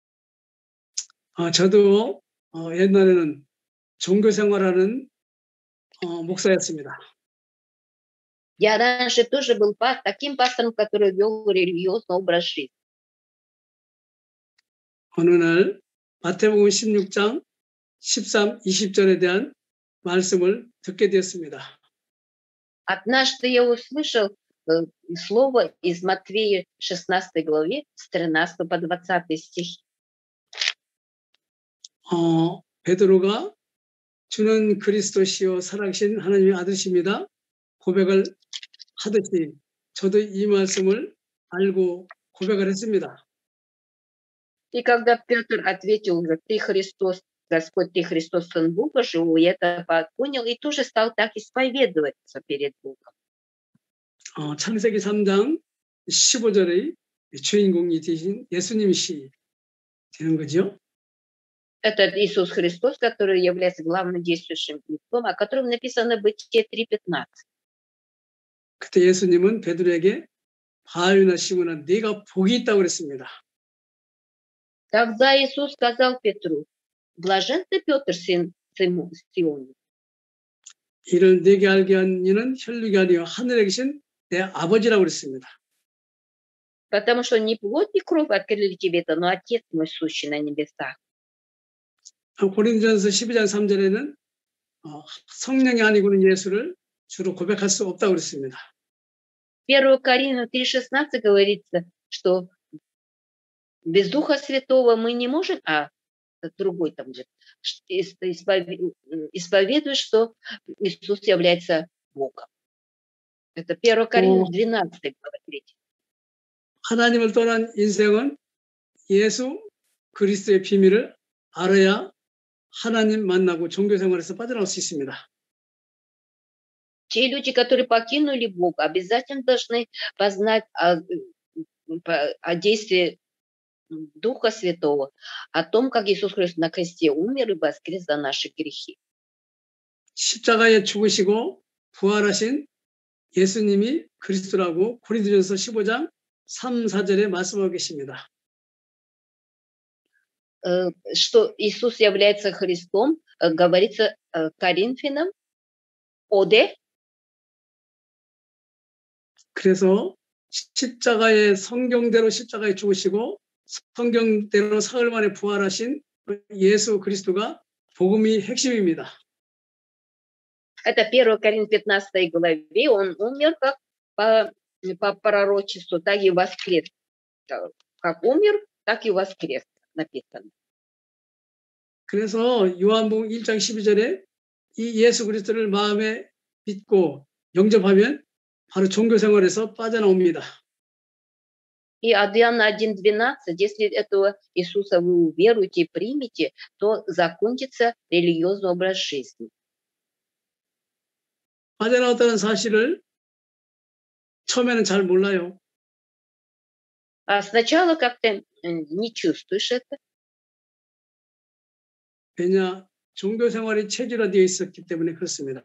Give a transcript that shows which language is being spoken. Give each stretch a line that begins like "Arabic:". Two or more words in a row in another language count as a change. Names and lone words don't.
Korean: 저도 옛날에는 종교 생활하는 목사였습니다.
Russian: Я раньше тоже был таким пастором, который вел религиозный образ жизни.
Korean: 어느 날 마태복음 16장 13, 20절에 대한 말씀을 듣게 되었습니다.
Russian: Однажды я услышал слово из Матвея 16 главе с 13 по 20 стих.
Korean: 베드로가 주는 그리스도시요 살아계신 하나님의 아들이십니다. 고백을 하듯이 저도 이 말씀을 알고 고백을 했습니다.
Russian: И когда Петр ответил, ты Христос, Господь, ты Христос, Сын Бога живого, я это понял и тоже стал так исповедоваться перед Богом.
Korean: 창세기 3장 15절의 주인공이 되신 예수님이시 되는 거죠.
Russian: Это Иисус Христос, который является главным действующим лицом, о котором написано в Бытие 3:15.
Korean: 그때 예수님은 베드로에게 바요나 시몬아 네가 복이 있다고 그랬습니다.
Russian: Тогда Иисус сказал Петру, блажен ты, Петр, сын Сионов.
Korean: 이를 네게 알게 한 이는 혈육이 아니요 하늘에 계신 내 아버지라고 그랬습니다.
Russian: Потому что не плоть и кровь открыли тебе это, но Отец мой сущий на небесах.
Korean: 고린도전서 12장 3절에는 성령이 아니고는 예수를 주로 고백할 수 없다고 그랬습니다.
Russian: 1 Коринфянам 3:16 говорится, что без Духа Святого мы не можем, другой там же, исповедует, что Иисус является Богом. Это 1 Коринфянам 12 глава 3.
Korean: 하나님을 떠난 인생은 예수 그리스도의 비밀을 알아야 하나님 만나고 종교 생활에서 빠져나올 수 있습니다.
Russian: Те люди, которые покинули Бога, обязательно должны познать о действии Духа Святого, о том, как Иисус Христос на кресте умер и воскрес за наши грехи.
Korean: 십자가에 죽으시고 부활하신 예수님이 그리스도라고 고린도전서 15장 3, 4절에 말씀하고 계십니다.
Russian: Что Иисус является Христом, говорится Коринфянам, Оде.
Korean: 그래서 십자가의 성경대로 십자가에 죽으시고 성경대로 사흘 만에 부활하신 예수 그리스도가 복음이 핵심입니다.
Russian: Это 1 Коринфянам 15 главе. Он умер как по пророчеству, так и воскрес. Как умер, так и воскрес. написано.
Korean: 그래서 요한복음 1장 12절에 이 예수 그리스도를 마음에 믿고 영접하면 바로 종교 생활에서 빠져나옵니다.
Russian: И от Иоанна 1:12, если этого Иисуса вы уверуете и примете, то закончится религиозный образ жизни.
Korean: 빠져나왔다는 사실을 처음에는 잘 몰라요.
Russian: Сначала как-то не чувствуешь это.
Korean: 왜냐? 종교 생활이 체질화되어 있었기 때문에 그렇습니다.